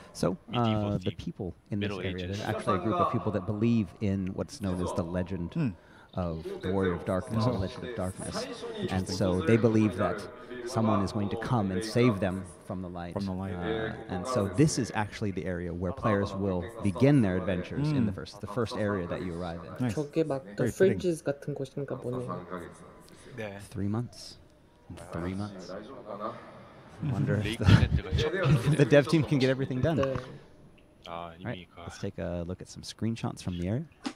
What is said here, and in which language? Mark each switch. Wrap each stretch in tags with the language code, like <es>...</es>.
<en>So, the people in this area, there's actually a group of people that believe in what's known as the legend of the Warrior of Darkness, the Legend of Darkness. And so they believe that someone is going to come and save them from the light. And so this is actually the area where players will begin their adventures in the first area that you arrive in. Nice.</en> <ko>저게 막 The Fridges 같은 곳인가 보네요.</ko> <en>3 months. 3 months. I wonder if the dev team can get everything done.</en> <ko>네.</ko> <en>Right, let's take a look at some screenshots from the area.</en>